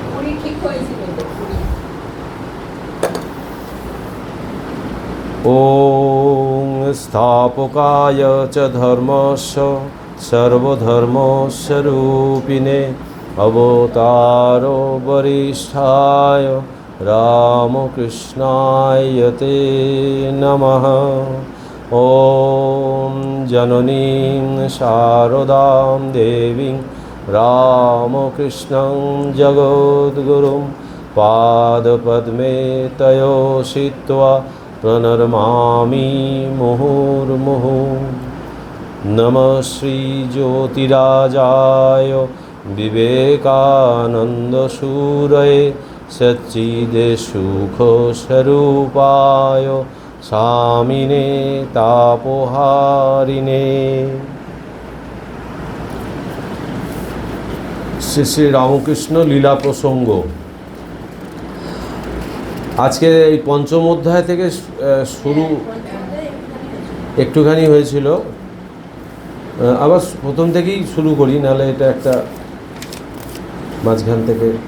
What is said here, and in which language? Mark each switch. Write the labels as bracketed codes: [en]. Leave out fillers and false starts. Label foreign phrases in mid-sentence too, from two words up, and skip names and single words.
[sa] ওং স্থাপকায় চ ধর্মস্য সর্বধর্মস্বরূপিণে অবতারো বরিষ্ঠায় রামকৃষ্ণায় তে নমঃ। ওম জননীং শারদাং দেবীং রামকৃষ্ণং জগদ্গুরুং পাদপদ্মে তয়োষিত্वा प्रणमामि मुहुर्मुहुः। नमः श्रीज्योतिराजाय विवेकानन्दसूरये सच्चिदसुखस्वरूपाय स्वामिने तापोहारिणे। [bn] শ্রী শ্রী রামকৃষ্ণ লীলা প্রসঙ্গ। আজকে এই পঞ্চম অধ্যায় থেকে শুরু একটুখানি হয়েছিল, আবার প্রথম থেকেই শুরু করি, নাহলে এটা একটা মাঝখান থেকে।